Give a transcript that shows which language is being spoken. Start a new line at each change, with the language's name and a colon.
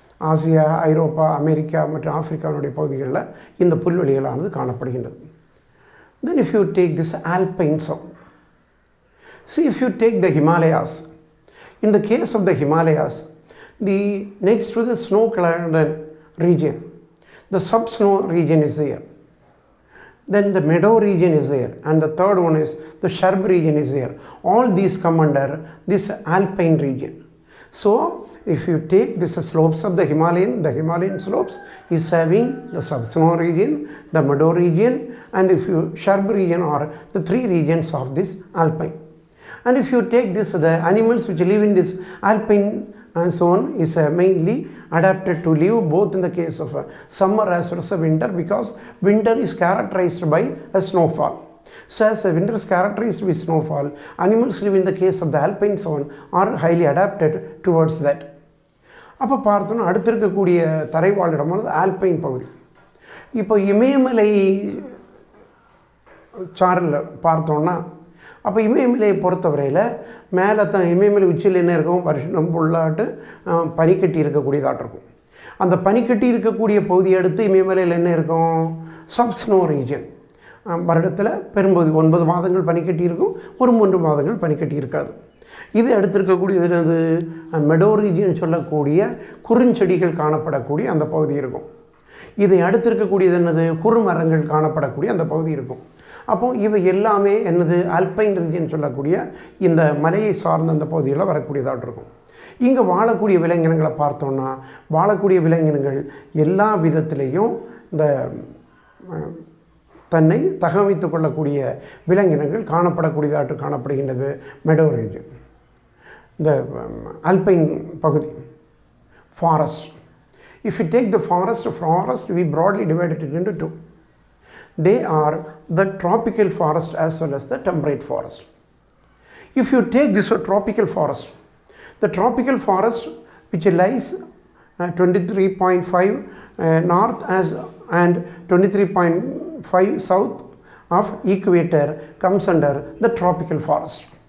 Tamil: Asia, ஐரோப்பா, America மற்றும் ஆப்பிரிக்காவுடைய பகுதிகளில் இந்த புல்வெளிகளானது காணப்படுகின்றது.
English: Then if you take this alpine zone, see if you take the Himalayas, in the case of the Himalayas, next to the snow-clad region, the sub-snow region is there. Then the meadow region is there, and the third one is the shrub region is there. All these come under this alpine region. So if you take this slopes of the Himalayan slopes is having the sub-snow region, the meadow region, and if you shrub region are the three regions of this alpine. And if you take this, the animals which live in this alpine zone is mainly adapted to live both in the case of summer as well as winter, because winter is characterized by a snowfall. So as the winter is characterized with snowfall, animals live in the case of the alpine zone are highly adapted towards that.
Tamil: அப்போ பார்த்தோன்னா அடுத்து இருக்கக்கூடிய தரைவாழிடமானது alpine பகுதி. இப்போ இமயமலை சாரல் பார்த்தோன்னா, அப்போ இமயமலையை பொறுத்தவரையில் மேலே தான் இமயமலை உச்சியில் என்ன இருக்கும், வருஷம் ஃபுல்லாட்டு பனிக்கட்டி இருக்கக்கூடியதாட்டு இருக்கும். அந்த பனிக்கட்டி இருக்கக்கூடிய பகுதியை அடுத்து இமயமலையில் என்ன இருக்கும், சப்ஸ்னோ ரீஜன். வருடத்தில் பெரும்பகுதி 9 மாதங்கள் பனிக்கட்டி இருக்கும், ஒரு 3 மாதங்கள் பனிக்கட்டி இருக்காது. இது எடுத்திருக்கக்கூடியது என்னது, மெடோ ரீஜியன் சொல்லக்கூடிய குறுஞ்செடிகள் காணப்படக்கூடிய அந்த பகுதி இருக்கும். இதை அடுத்திருக்கக்கூடியது என்னது, குறுமரங்கள் காணப்படக்கூடிய அந்த பகுதி இருக்கும். அப்போது இவை எல்லாமே என்னது, ஆல்பைன் ரீஜியன் சொல்லக்கூடிய இந்த மலையை சார்ந்த அந்த பகுதிகளில் வரக்கூடியதாக இருக்கும். இங்கே வாழக்கூடிய விலங்கினங்களை பார்த்தோன்னா, வாழக்கூடிய விலங்கினங்கள் எல்லா விதத்திலையும் இந்த தன்னை தகவமைத்து கொள்ளக்கூடிய விலங்கினங்கள் காணப்படக்கூடியதாட்டு காணப்படுகின்றது மெடோ ரீஜியன். இந்த ஆல்பைன் பகுதி forest.
English: If you take the forest, we broadly divided it into two. They are the tropical forest as well as the temperate forest. If you take this tropical forest, the tropical forest which lies 23.5 north and 23.5 south of equator comes under the tropical forest.